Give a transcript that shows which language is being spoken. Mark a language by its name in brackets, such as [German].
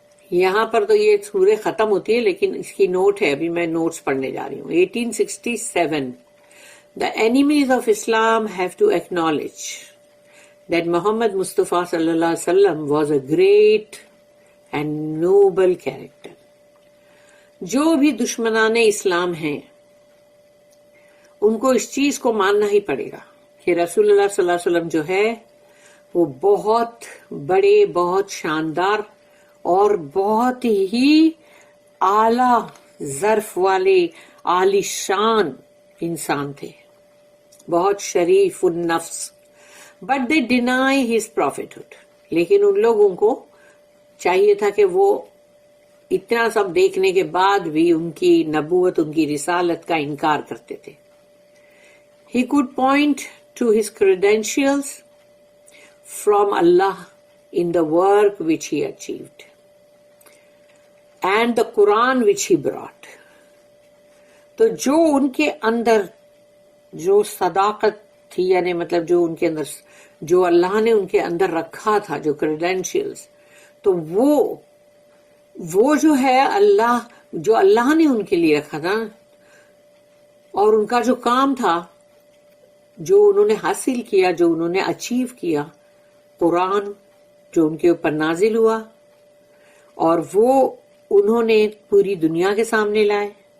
[Urdu] یہاں پر تو یہ سورہ ختم ہوتی ہے، لیکن اس کی نوٹ ہے، ابھی میں نوٹس پڑھنے جا رہی ہوں. [English] 1867 The enemies of Islam have to acknowledge that Muhammad Mustafa sallallahu alaihi wasallam was a great and noble character. [Urdu] جو بھی دشمنان اسلام ہیں ان کو اس چیز کو ماننا ہی پڑے گا کہ رسول اللہ صلی اللہ علیہ وسلم جو ہے وہ بہت بڑے، بہت شاندار اور بہت ہی اعلی ظرف والے عالی شان انسان تھے، بہت شریف النفس. [English] but they deny his prophethood, [Urdu] لیکن ان لوگوں کو چاہیے تھا کہ وہ اتنا سب دیکھنے کے بعد بھی ان کی نبوت، ان کی رسالت کا انکار کرتے تھے. [English] He could point to his credentials from Allah in the work which he achieved and the Quran which he brought. [Urdu] تو جو ان کے اندر جو صداقت تھی، یعنی مطلب جو ان کے اندر، جو اللہ نے ان کے اندر رکھا تھا، جو credentials، تو وہ جو ہے جو اللہ نے ان کے لیے رکھا تھا، اور ان کا جو کام تھا، جو انہوں نے حاصل کیا، جو انہوں نے اچیو کیا، قرآن جو ان کے اوپر نازل ہوا اور وہ انہوں نے پوری دنیا کے سامنے لائے،